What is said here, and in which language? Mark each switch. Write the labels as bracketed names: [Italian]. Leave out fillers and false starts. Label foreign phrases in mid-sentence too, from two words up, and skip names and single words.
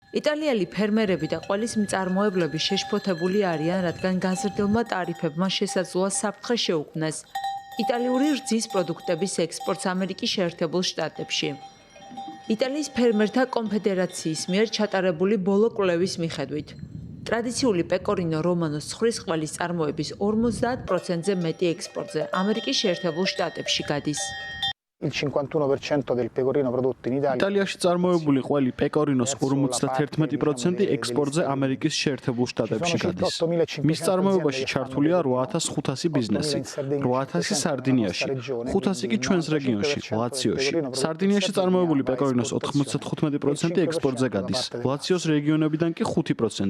[Georgian] იტალიელი ფერმერები და ყველის მწარმოებლები შეშფოთებული არიან, რადგან გაზრდილმა ტარიფებმა შესაძლოა საფრთხე შეუქმნეს იტალიური რძის პროდუქტების ექსპორტს ამერიკის შეერთებულ შტატებში. იტალიის ფერმერთა კონფედერაციის მიერ ჩატარებული ბოლო კვლევის მიხედვით, ტრადიციული პეკორინო რომანოს ცხვრის ყველის წარმოების 50%-ზე მეტი ექსპორტზე ამერიკის შეერთებულ შტატებში გადის. [Italian] Il 51% del pecorino prodotto in Italia. [Georgian] იტალიაში წარმოებული ყველი პეკორინოს 51% ექსპორტზე ამერიკის შეერთებულ შტატებში გადის. მის წარმოებაში ჩართულია 8500 ბიზნესი, 8000 სარდინიაში, 500 კი ჩვენს რეგიონში, ლაციოში. სარდინიაში წარმოებული პეკორინოს 95% ექსპორტზე გადის, ლაციოს რეგიონებიდან კი 5%.